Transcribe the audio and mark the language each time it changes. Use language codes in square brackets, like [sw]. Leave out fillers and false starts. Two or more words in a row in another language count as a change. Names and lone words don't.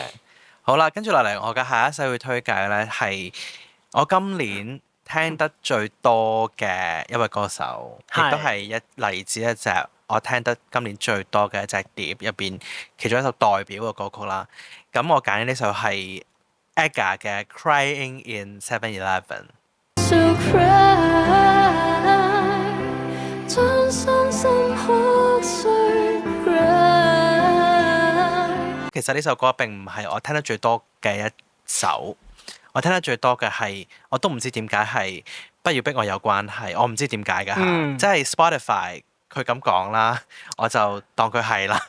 [yue] 好啦，跟住落嚟，我嘅下一首會推介咧係我今年聽得最多嘅一位歌手，亦都係嚟自一隻我聽得今年最多嘅一隻碟入邊其中一首代表嘅歌曲啦。咁我揀呢首係 AGA 嘅《Crying in 7-Eleven》。其實呢首歌並唔係我聽得最多嘅一首，我聽得最多嘅係我都唔知點解係不要逼我有關係，我唔知點解㗎嚇，即係 Spotify 佢咁講啦，我就當佢係啦。